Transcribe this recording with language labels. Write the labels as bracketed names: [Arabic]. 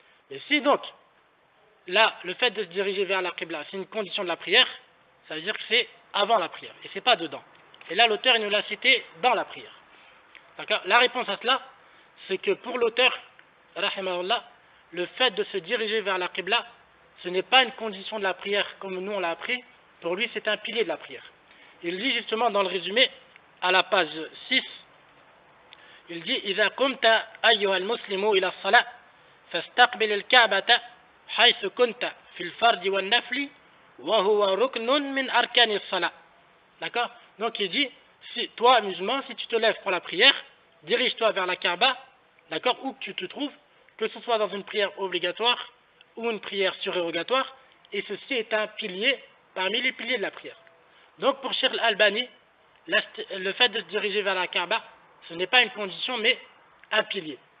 [French] Et si donc, là, le fait de se diriger vers la Qibla, c'est une condition de la prière, ça veut dire que c'est avant la prière, et c'est pas dedans. Et là, l'auteur, il nous l'a cité dans la prière. D'accord? La réponse à cela, c'est que pour l'auteur, rahimahullah, le fait de se diriger vers la Qibla, ce n'est pas une condition de la prière comme nous on l'a appris, pour lui c'est un pilier de la prière. Il dit justement dans le résumé, à la page 6, il dit [Arabic] إذا قمت أيها المسلم إلى الصلاة فاستقبل الكعبة حيث كنت في الفرض والنفل وهو ركن من أركان الصلاة. [French] D'accord? Donc il dit, si, toi musulman, si tu te lèves pour la prière, dirige-toi vers la Kaaba, d'accord, où que tu te trouves, que ce soit dans une prière obligatoire ou une prière surérogatoire, et ceci est un pilier parmi les piliers de la prière. Donc pour Cheikh Al-Albani, le fait de se diriger vers la Kaaba, ce n'est pas une condition mais un pilier.